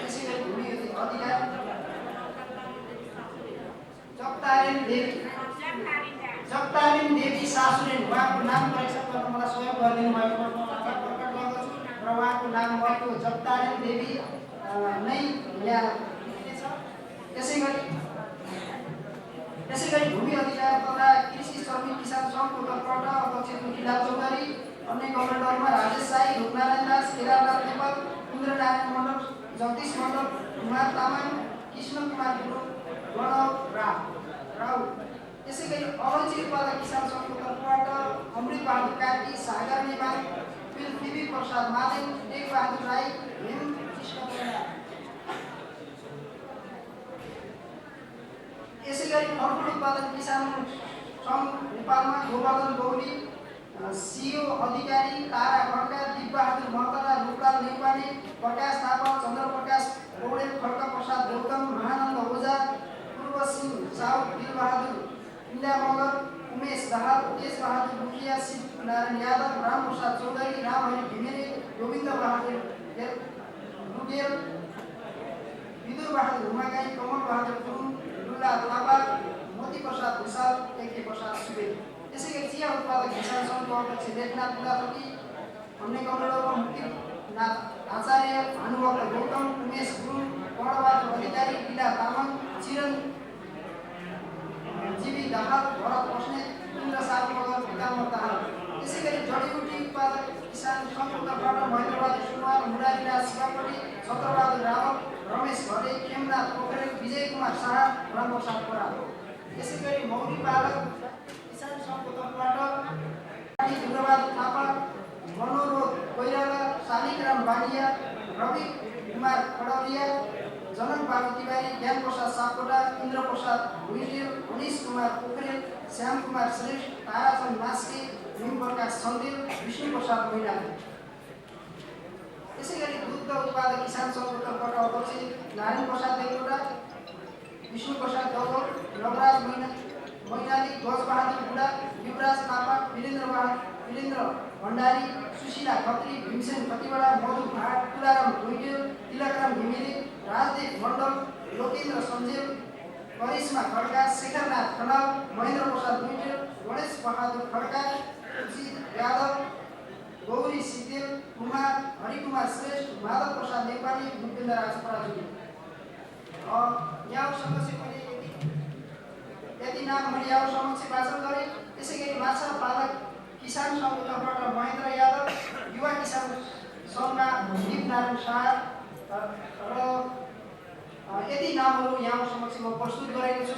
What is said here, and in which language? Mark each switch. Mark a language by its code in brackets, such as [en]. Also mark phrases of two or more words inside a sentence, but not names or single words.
[ne] त्यसै गरी भूमि अधिकार जगतारिन देवी सासुरेन, उहाँको नाम करेक्सन गर्न मलाई सहयोग गरिदिनु भएको प्रकट गर्दछु र उहाँको नाम भएको जगतारिन देवी नै यहाँ छ। त्यसै गरी भूमि अधिकार तथा कृषि श्रमिक किसान सङ्घको तर्फबाट अध्यक्ष दुखीलाल चौधरी, अन्य कमेन्टरमा राजेश साई, रूपनारायण दास, केदारनाथ नेपाल, इन्द्रनारायण मण्डल, जगदीश मण्डल, कुमार तामाङ, कृष्ण कुमार गुरुङ, गणव राव। त्यसै गरी अलैँची उत्पादक किसान सङ्घको तर्फबाट अमृत बहादुर कार्की, सागर नेपाल, पृथ्वी प्रसाद मादेन, टेक बहादुर राई, हेम कृष्ण प्रधान। यसै गरी फलफुल उत्पादक किसान सङ्घ नेपालमा गोवर्धन गौरी, सिओ अधिकारी, तारा खड्का, दिपबहादुर महतरा, रूपलाल नेपाली, प्रकाश थापा, चन्द्रप्रकाश पौडेल, खड्का प्रसाद गौतम, महानन्द ओझा, पूर्व सिंह साउद, दिलबहादुर इन्डा मगर, उमेश दाहाल, तेज बहादुर मुखिया, शिव नारायण यादव, राम प्रसाद चौधरी, रामहरि घिमिरे, गोविन्द बहादुर लुगेल, विदुर बहादुर हुमागाई, कमल बहादुर गुरुङ, दुल्ला थापा, मोती प्रसाद भुषाल, एके प्रसाद सुवेदी। त्यसै गरी चिया उत्पादक किसान सङ्घको अध्यक्ष लेखनाथ बुढाथोकी, अन्य कमरेडरमा मुक्तिनाथ आचार्य, भानुभक्त गौतम, उमेश गुरुङ, कर्णबहादुर अधिकारी, लीला तामाङ, चिरन जीवी दाहाल, भरत बस्नेत, इन्द्र सापमगर, पिताम्बर दाहाल। त्यसै गरी जडीबुटी उत्पादक किसान सङ्घको तर्फबाट महेन्द्रबहादुर सुनवार, मुरारीराज शिवापट्टि, छत्रबहादुर रावल, रमेश घले, खेमनाथ पोखरेल, विजय कुमार शाह, रामप्रसाद बराल। त्यसै गरी मौरी पालक किसान सङ्घको तर्फबाट दुर्गाबहादुर थापा, मनोरोध कोइराला, शालिग्राम बानिया, रवि कुमार खडरिया, जनक बाबु तिवारी, ज्ञान प्रसाद सापकोटा, इन्द्र प्रसाद भुइँटेल, अनिश कुमार पोखरेल, श्याम कुमार श्रेष्ठ, ताराचन्द मास्के, भीम प्रकाश सन्देल, विष्णु प्रसाद मैनाली। त्यसै गरी दुग्ध उत्पादक किसान सङ्घको तर्फबाट अध्यक्ष नारायण प्रसाद देवकोटा, विष्णु प्रसाद गौतम, नवराज मैनाली, गजबहादुर बुढा, युवराज थापा, वीरेन्द्र भण्डारी, सुशीला खत्री, भीमसेन खतिवडा, मधु भाट, तुलाराम भुइँटेल, तिलकराम घिमिरे, राजदेव मण्डल, लोकेन्द्र सञ्जेल, करिश्मा खड्का, शेखरनाथ खनाल, महेन्द्र प्रसाद भुइँटेल, गणेश बहादुर खड्का, सुजित यादव, गौरी सितेल, कुमार हरिकुमार श्रेष्ठ, माधव प्रसाद नेपाली, भूपेन्द्र राज पराजुली। यहाँहरूसँग चाहिँ मैले यति नाम मैले यहाँहरू समक्ष वाचन गरेँ। त्यसै गरी माछा पालक किसान सङ्घको तर्फबाट महेन्द्र यादव, युवा किसान सङ्घका दीपनारायण शाह र यति नामहरू यहाँहरू समक्ष म प्रस्तुत गरेको छु।